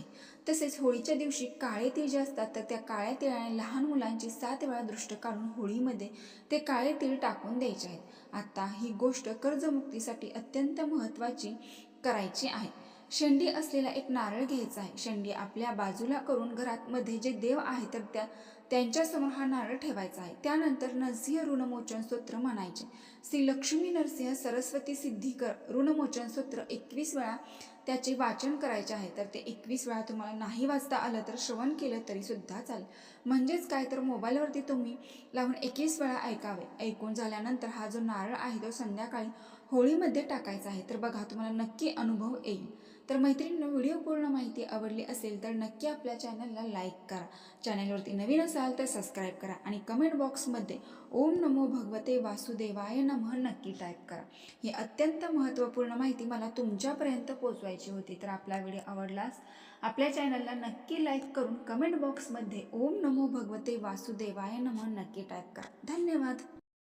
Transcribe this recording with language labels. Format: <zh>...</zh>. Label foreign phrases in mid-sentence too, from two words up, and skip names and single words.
<mr>तसेच होळीच्या दिवशी काळे तीळ जे असतात तर त्या काळ्या तिळाने लहान मुलांची 7 वेळा दृष्ट काढून होळीमध्ये ते काळे तीळ टाकून द्यायचे आहेत. आता ही गोष्ट कर्जमुक्तीसाठी अत्यंत महत्त्वाची करायची आहे. शेंडी असलेला एक नारळ घ्यायचा आहे. शेंडी आपल्या बाजूला करून घरात मध्ये जे देव आहे तर त्यांच्यासमोर हा नारळ ठेवायचा आहे. त्यानंतर नरसिंह ऋणमोचन स्तोत्र म्हणायचे. श्री लक्ष्मी नरसिंह सरस्वती सिद्धिकर ऋणमोचन स्तोत्र 21 वेळा त्याचे वाचन करायचे आहे. तर ते 21 वेळा तुम्हाला नाही वाचता आलं तर श्रवण केलं तरी सुद्धा चालेल. म्हणजेच काय तर मोबाईलवरती तुम्ही लावून 21 वेळा ऐकावे. ऐकून झाल्यानंतर हा जो नारळ आहे तो संध्याकाळी होळीमध्ये टाकायचा आहे. तर बघा तुम्हाला नक्की अनुभव येईल. तर मैत्रिणींनो, व्हिडिओ पूर्ण माहिती आवडली असेल तर नक्की आपल्या चॅनलला लाईक करा. चॅनलवरती नवीन असाल तर सबस्क्राईब करा आणि कमेंट बॉक्समध्ये</mr> <sa>ओम नमो भगवते वासुदेवाय नमः</sa> <mr>नक्की टाईप करा. ही अत्यंत महत्त्वपूर्ण माहिती मला तुमच्यापर्यंत पोहोचवायची होती. तर आपला व्हिडिओ आवडलास आपल्या चॅनलला नक्की लाईक करून कमेंट बॉक्समध्ये</mr> <sa>ओम नमो भगवते वासुदेवाय नमः</sa> <mr>नक्की टाईप करा. धन्यवाद.</mr>